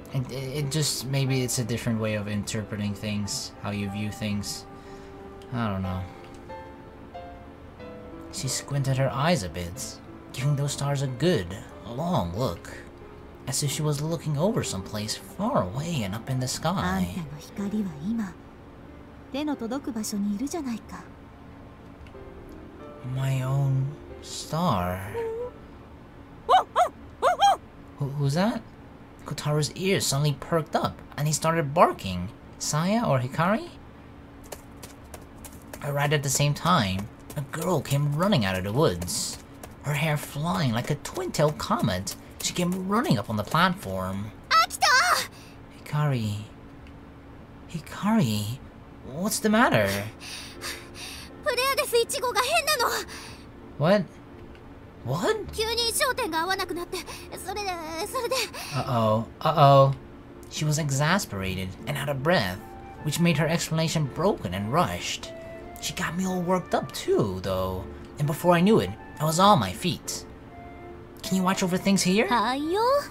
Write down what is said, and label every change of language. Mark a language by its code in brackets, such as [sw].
[en] It just, maybe it's a different way of interpreting things, how you view things. I don't know. She squinted her eyes a bit, giving those stars a good, long look, as if she was looking over someplace far away and up in the [ja] あん [en] sky. [ja] たの光は今手の届く場所にいるじゃないか。 [en] My own star. Who's that? Kotaro's ears suddenly perked up, and he started barking. Saya or Hikari? Right at the same time, a girl came running out of the woods. Her hair flying like a twin-tailed comet, she came running up on the platform. Akito! Hikari... Hikari... What's the matter? [ja] フレアデス1号が変なの。 [en] What? What? [ja] 急に焦点が合わなくなって、それで。 [en] Uh-oh. Uh-oh. She was exasperated and out of breath, which made her explanation broken and rushed. She got me all worked up too, though, and before I knew it, I was on my feet. Can you watch over things here? [ja] はいよ。